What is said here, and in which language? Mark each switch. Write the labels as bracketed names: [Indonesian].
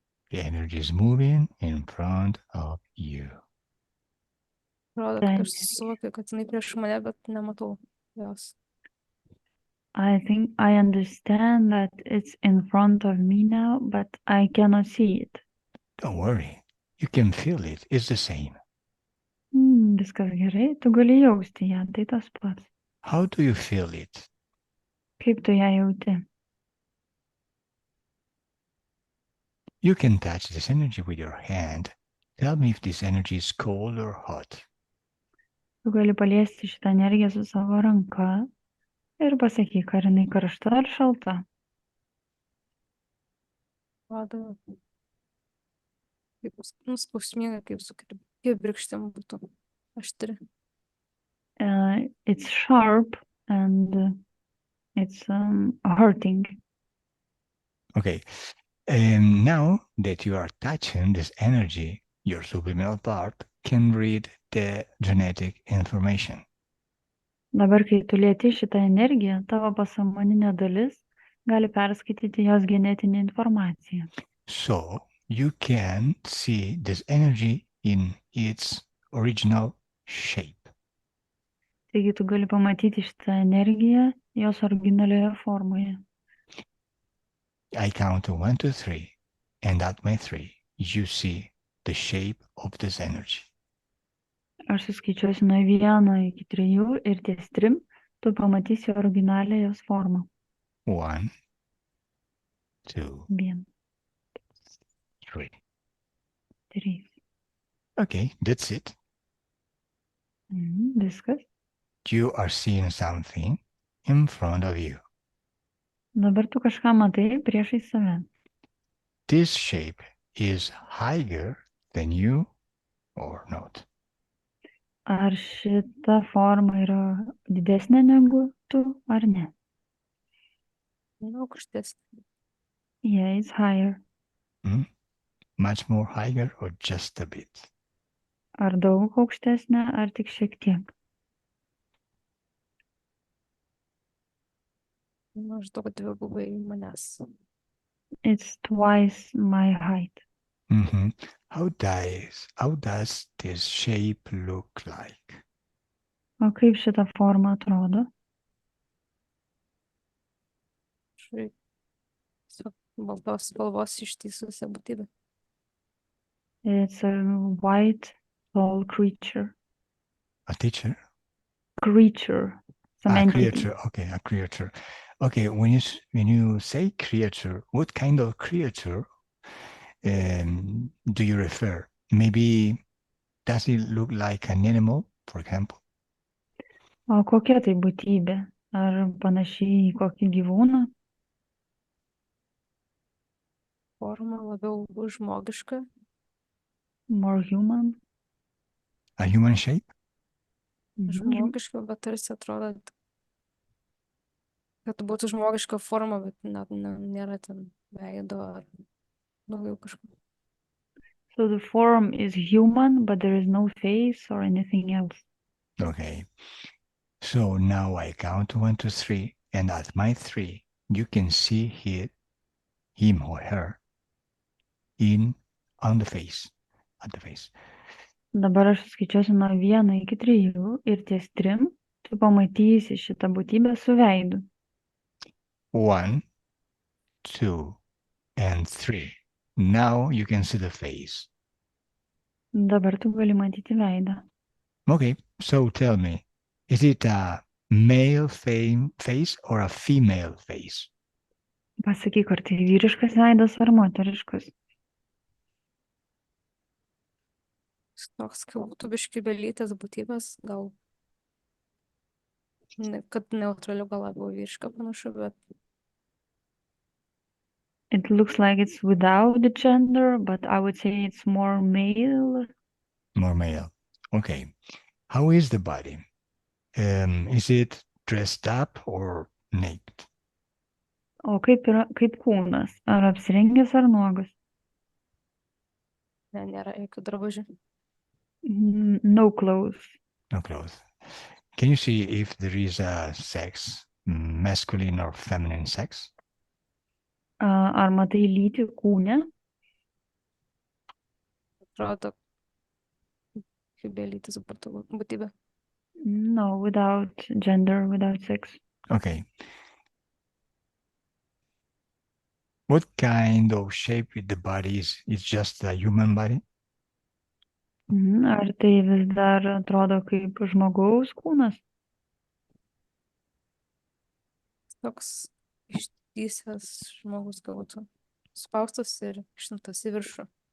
[English] The energy is moving in front of you. [Lithuanian] Rodo, kad aš suvokiu, kad jinai prieš mane, bet nematau jos. [English] I think I understand that it's in front of me now, but I cannot see it. Don't worry, you can feel it, it's the same. [Lithuanian] Viskas gerai, tu gali jausti ją, tai tas pats. [English] How do you feel it? [Lithuanian] Kaip tu ją jauti? [English] You can touch this energy with your hand. Tell me if this energy is cold or hot. [Lithuanian] Tu gali paliesti šitą energiją su savo ranka ir pasakyk, ar jinai karšta ar šalta. Rodo, kaip skausminga, kaip brikštim būtų aštri. [English] It's sharp and it's hurting. Okay, and now that you are touching this energy, your subliminal part can read the genetic information. [Lithuanian] Dabar, kai tu lieti šitą energiją, tavo pasąmoninė dalis gali perskaityti jos genetinę informaciją. [English] So you can see this energy in its original shape. [Lithuanian] Taigi tu gali pamatyti šitą energiją jos originalioje formoje. [English] I count to 1, 2, 3, and at my 3, you see the shape of this energy. [Lithuanian] Aš suskaičiuosiu nuo 1 iki 3 ir ties 3 tu pamatysi originalią jos formą. [English] 1, 2, 1, 3. 3. Okay, that's it. [Lithuanian] Viskas. [English] You are seeing something in front of you. [Lithuanian] Dabar tu kažką matai priešai save. [English] This shape is higher than you or not. [Lithuanian] Ar šita forma yra didesnė negu tu, ar ne? Aukštesnė. [English] Yeah, it's higher. Hmm? Much more higher or just a bit? [Lithuanian] Ar daug aukštesnė, ar tik šiek tiek? Maždaug dvigubai manęs. [English] It's twice my height. Mm-hmm. How does this shape look like? [Lithuanian] O kaip šita forma atrodo? Šiaip tiesiog baltos spalvos ištįsusi būtybė. [English] It's a white, tall creature. A teacher? Creature. Some A entity. creature. Okay, a creature. Okay, when you say creature, what kind of creature do you refer? Maybe does it look like an animal, for example? [Lithuanian] O kokia tai būtybė? Ar panašiai į kokį gyvūną? Forma labiau žmogiška. [English] More human? A human shape? [Lithuanian] Žmogiška, bet tarsi atrodo, kad būtų žmogiška forma, bet nėra ten veido ar daugiau kažko. [English] So the form is human, but there is no face or anything else. Okay. So now I count 1, 2, 3, and at my 3, you can see him or her on the face, at the face. [Lithuanian] Dabar aš skaičiuosiu nuo 1 iki 3 ir ties 3 tu pamatysi šitą būtybę su veidu. [English] 1, 2, and 3. Now you can see the face. [Lithuanian] Dabar tu gali matyti veidą. [English] Okay, so tell me, is it a male face or a female face? [Lithuanian] Pasakyk, ar tai vyriškas veidas ar moteriškas? Toks kaip būtų biški belytės būtybės, gal kad neutraliu gal labiau vyriška panašu, bet [English] It looks like it's without the gender, but I would say it's more male. More male. Okay. How is the body? Is it dressed up or naked? [Lithuanian] O kaip kūnas? Ar apsirengęs ar nuogas? nėra jokių drabužių. [English] No clothes. No clothes. Can you see if there is a sex, masculine or feminine sex? [Lithuanian] Ar matai lytį kūne? Atrodo, kaip belytis būtybė. [English] No, without gender, without sex. Okay. What kind of shape the body is? It's just a human body? [Lithuanian] Ar tai vis dar atrodo kaip žmogaus kūnas? Toks ištįsęs žmogus galbūt spaustas ir išnutas į viršų.